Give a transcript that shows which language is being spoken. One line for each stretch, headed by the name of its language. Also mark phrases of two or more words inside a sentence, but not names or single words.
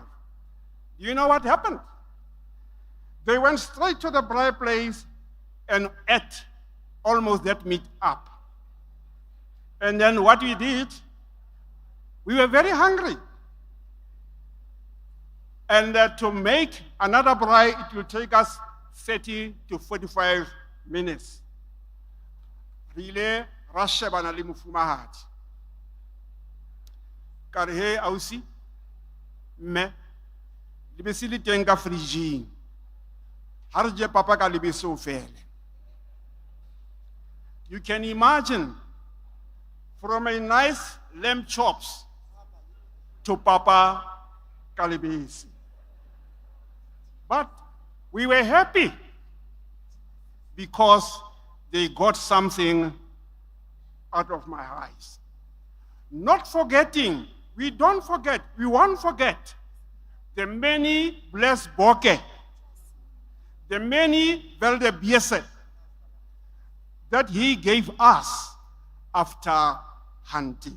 English: Do you know what happened? They went straight to the braai place and ate almost that meat up. And then what we did, we were very hungry. And to make another braai, it will take us 30 to 45 minutes.
Southern Sotho: Rile rashebana le mofumahadi. Ka re he ausi, mme lebese le teng ka fridge-ing. Ha re je papa ka lebese o fele.
English: You can imagine, from a nice lamb chops to
Southern Sotho: papa ka lebese.
English: But we were happy because they got something out of my eyes. Not forgetting, we won't forget the many blessed boke, the many
Afrikaans: velde biese
English: that he gave us after hunting.